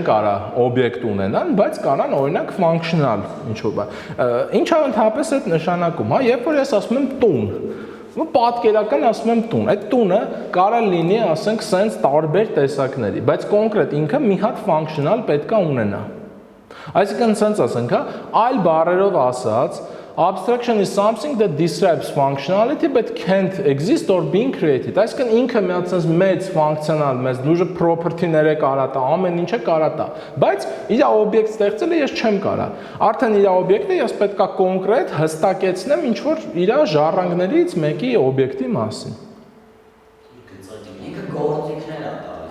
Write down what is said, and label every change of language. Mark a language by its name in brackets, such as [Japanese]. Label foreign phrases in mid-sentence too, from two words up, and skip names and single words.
[Armenian] կարա օբյեկտ ունենան, բայց կարան օրինակ functional ինչ-որ բան։ Ինչ է ընդհանրապես այդ նշանակում, հա, երբ որ ես ասում եմ տուն, ու պատկերական ասում եմ տուն, այդ տունը կարա լինի, ասենք, sense տարբեր տեսակների, բայց կոնկրետ ինքը մի հատ functional պետք է ունենա։ Այսինքն sense ասենք, հա, այլ բառերով ասած, [English] abstraction is something that describes functionality but can't exist or being created։ [Armenian] Այսինքն ինքը մի հատ sense մեծ functional, մեծ լուրջ property-ներ է կարա տա, ամեն ինչ է կարա տա, բայց իր օբյեկտ ստեղծելը ես չեմ կարա։ Արդեն իր օբյեկտը ես պետք է կոնկրետ հստակեցնեմ ինչ որ իր ժառանգներից մեկի օբյեկտի մասին։ Ինքը գործիքներ է տալիս։